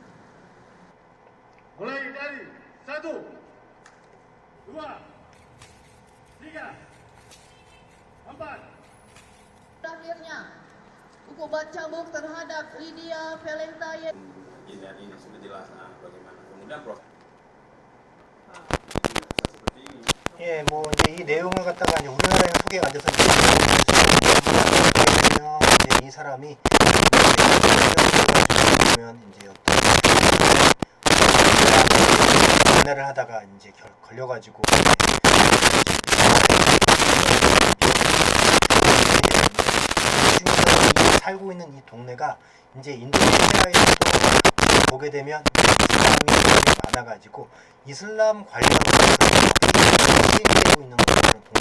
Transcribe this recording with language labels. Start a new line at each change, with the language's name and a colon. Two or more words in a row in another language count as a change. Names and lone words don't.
Indonesian: Mulai dari 1, 2, 3, 4. Terakhirnya, hukuman cambuk terhadap Lydia Valenta ini sudah jelas bagaimana kemudian proses seperti ini.
Korean: 예, 뭐 이제 이 내용을 갖다가 이제 우리나라에 소개가 안 돼서 이제 이 사람이 보면 이제 어떤 연애를 하다가 이제 걸려가지고 살고 있는 이 동네가 이제 인도네시아에서도 보게 되면 이슬람이 많아가지고 이슬람 관련 되고 있는 그런